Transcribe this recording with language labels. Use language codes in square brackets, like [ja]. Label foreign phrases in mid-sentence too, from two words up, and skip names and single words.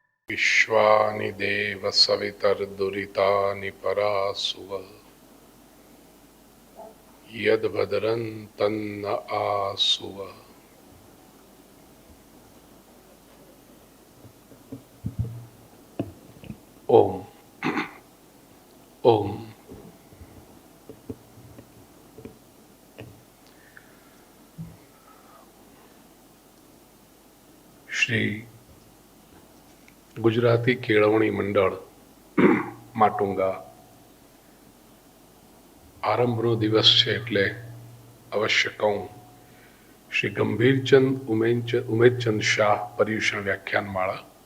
[sa] विश्वानि देव सवितर्दुरितानि परासुव यद्भद्रं तन्न आसुव। ओम ओम। [gu] શ્રી ગુજરાતી કેળવણી મંડળ માટુંગા આરંભનો દિવસ છે એટલે અવશ્ય કહું, શ્રી ગંભીરચંદ ઉમેદચંદ શાહ પર્યુષણ વ્યાખ્યાનમાળા